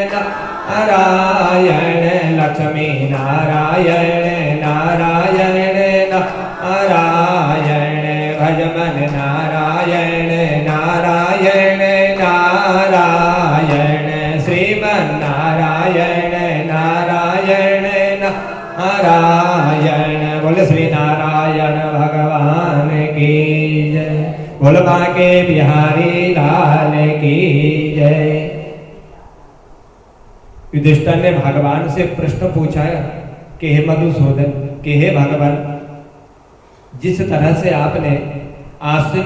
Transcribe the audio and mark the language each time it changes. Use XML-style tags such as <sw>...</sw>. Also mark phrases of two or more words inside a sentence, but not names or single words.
<hi>नारायण लक्ष्मी नारायण नारायण नारायण भजमन नारायण नारायण नारायण श्रीमन्नारायण नारायण नारायण बोल श्री नारायण भगवान की जय। बोल बांके बिहारी लाल की जय। युधिष्ठिर ने भगवान से प्रश्न पूछा कि हे मधुसूदन, कि हे भगवान, जिस तरह से आपने आश्विन</hi>